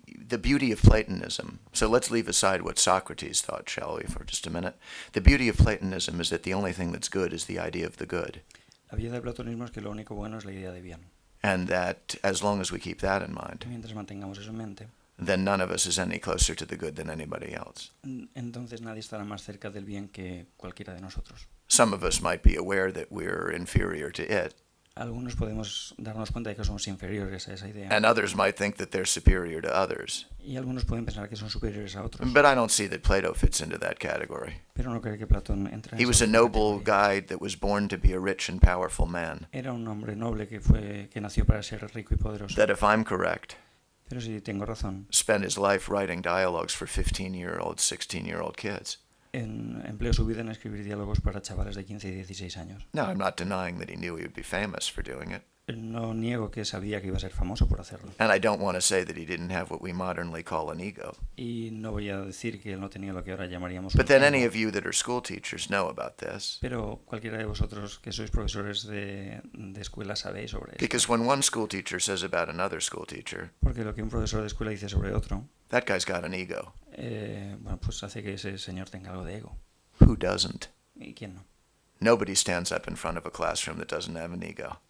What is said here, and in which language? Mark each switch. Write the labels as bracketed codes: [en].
[en] The beauty of Platonism. So let's leave aside what Socrates thought, shall we, for just a minute. The beauty of Platonism is that the only thing that's good is the idea of the good. [es] La belleza del platonismo es que lo único bueno es la idea de bien. [en] And that as long as we keep that in mind, [es] Mientras mantengamos eso en mente, [en] then none of us is any closer to the good than anybody else. [es] entonces nadie estará más cerca del bien que cualquiera de nosotros. [en] Some of us might be aware that we're inferior to it, [es] Algunos podemos darnos cuenta de que somos inferiores a esa idea. [en] and others might think that they're superior to others. [es] Y algunos pueden pensar que son superiores a otros. [en] But I don't see that Plato fits into that category. [es] Pero no creo que Platón entre en [en] He was a [es] esa [en] noble [es] categoría. [en] guy that was born to be a rich and powerful man. [es] Era un hombre noble que nació para ser rico y poderoso. [en] That, if I'm correct, [es] Pero si tengo razón, [en] spent his life writing dialogues for 15-year-old, 16-year-old kids. [es] empleó su vida en escribir diálogos para chavales de 15 y 16 años. [en] Now, I'm not denying that he knew he would be famous for doing it. [es] No niego que sabía que iba a ser famoso por hacerlo. [en] And I don't want to say that he didn't have what we modernly call an ego. [es] Y no voy a decir que él no tenía lo que ahora llamaríamos [en] But [es] un [en] then [es] ego. [en] any of you that are school teachers know about this. [es] Pero cualquiera de vosotros que sois profesores de escuela sabéis sobre esto. [en] Because when one school teacher says about another school teacher, [es] Porque lo que un profesor de escuela dice sobre otro, [en] that guy's got an ego. [es] bueno, pues hace que ese señor tenga algo de ego. [en] Who doesn't? [es] ¿Y quién no? [en] Nobody stands up in front of a classroom that doesn't have an ego.